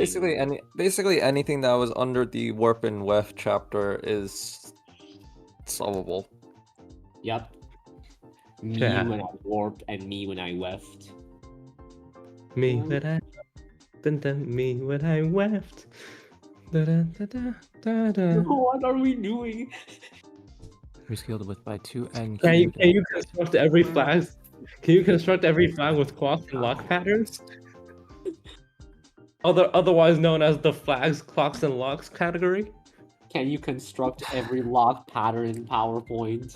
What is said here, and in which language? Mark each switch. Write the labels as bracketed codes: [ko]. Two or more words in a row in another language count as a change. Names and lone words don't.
[en] basically anything that was under the warp and weft chapter is solvable. Yep. Me when I warped and me when I weft. Me when I me when I weft. Da, da, da, da, da. What are we doing? Rescaled with by 2 and can you construct every flag? Can you construct every flag with clock and lock patterns? Otherwise known as the flags, clocks, and locks category. Can you construct every lock pattern in PowerPoint?